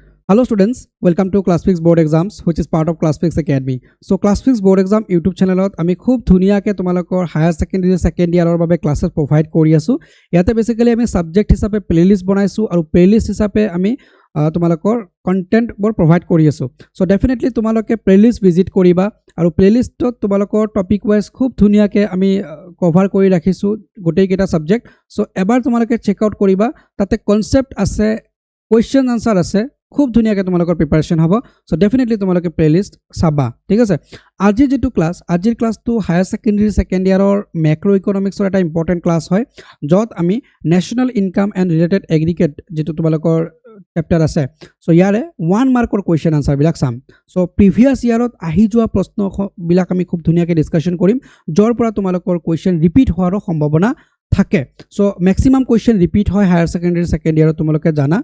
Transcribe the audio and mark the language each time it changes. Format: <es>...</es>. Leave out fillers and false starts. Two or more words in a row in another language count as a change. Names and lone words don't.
<en>Hello students, welcome to Classfix board exams which is part of Classfix Academy. So Classfix board exam YouTube channel</en> <as>আমি খুব ধুনিয়াকে তোমালোকৰ</as> <en>higher secondary second year</en> <as>বাবে</as> <en>classes provide</en> <as>কৰি আছো। ইয়াতে বেসিক্যালি আমি সাবজেক্ট হিচাপে প্লেলিস্ট বনাইছো আৰু প্লেলিস্ট হিচাপে আমি তোমালোকৰ কন্টেন্ট বৰ প্ৰোভাইড কৰি আছো।</as> <en>so definitely</en> <as>তোমালোকে</as> <en>playlist visit</en> <as>কৰিবা আৰু প্লেলিস্টত তোমালোকৰ</as> <en>topic wise</en> <as>খুব ধুনিয়াকে আমি কভাৰ কৰি ৰাখিছো গোটেই কেটা সাবজেক্ট। সো এবাৰ তোমালোকে</as> <en>check out</en> <as>কৰিবা, তাতে কনসেপ্ট আছে,</as> <en>question answer</en> <as>আছে, খুব ধুনিয়াকে তোমালোকৰ প্ৰিপাৰেচন হ'ব।</as> <en>so definitely</en> <as>তোমালোকে প্লেলিস্ট চাবা, ঠিক আছে। আজিৰ যেটো ক্লাস, আজিৰ ক্লাসটো</as> <en>higher secondary second year macro economics</en> <as>এটা</as> <en>important class</en> <as>হয়, যত আমি</as> <en>national income and related aggregate</en> <as>যেটো তোমালোকৰ চেপ্টাৰ আছে। সো ইয়াৰে 1</as> <en>mark question answer</en> <as>বিলাক চাম।</as> <en>so previous year</en> <as>আহি যোৱা প্ৰশ্ন বিলাক আমি খুব ধুনিয়াকে ডিসকাশন কৰিম, যৰ পৰা তোমালোকৰ</as> <en>question repeat</en> <as>হোৱাৰ সম্ভাৱনা থাকে।</as> <en>so maximum question repeat</en> <as>হয়</as> <en>higher secondary second year,</en> <as>তোমালোকে জানা।</as>